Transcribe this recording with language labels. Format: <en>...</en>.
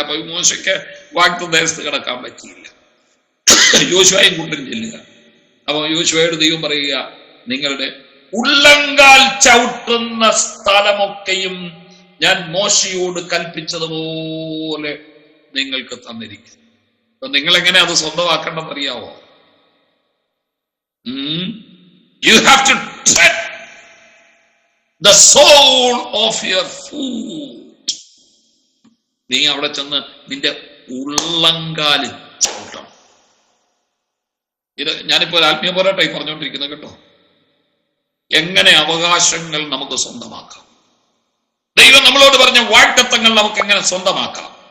<ml>അപ്പൊ മോശയ്ക്ക് വാഗ്ദത്തദേശത്ത് കിടക്കാൻ പറ്റിയില്ല. യോശുവയും കൂട്ടരും ചെല്ലുക. അപ്പൊ യോശുവയോട് ദൈവം പറയുക, നിങ്ങളുടെ ഉള്ളങ്കാൽ ചവിട്ടുന്ന സ്ഥലമൊക്കെയും ഞാൻ മോശയോട് കൽപ്പിച്ചതുപോലെ നിങ്ങൾക്ക് തന്നിരിക്കുന്നു. അപ്പൊ നിങ്ങൾ എങ്ങനെ അത് സ്വന്തമാക്കേണ്ടെന്ന് അറിയാവോ?</ml> <en>You have to tread the sole of your foot.</en> <ml>നീ അവിടെ ചെന്ന് നിന്റെ ഉള്ളങ്കാല് ചവിട്ടണം. ഇത് ഞാനിപ്പോ ഒരു ആത്മീയ പോരാട്ടമായി പറഞ്ഞുകൊണ്ടിരിക്കുന്നത് കേട്ടോ. എങ്ങനെ അവകാശങ്ങൾ നമുക്ക് സ്വന്തമാക്കാം, ദൈവം നമ്മളോട് പറഞ്ഞ വാഗ്ദത്തങ്ങൾ നമുക്ക് എങ്ങനെ സ്വന്തമാക്കാം.</ml>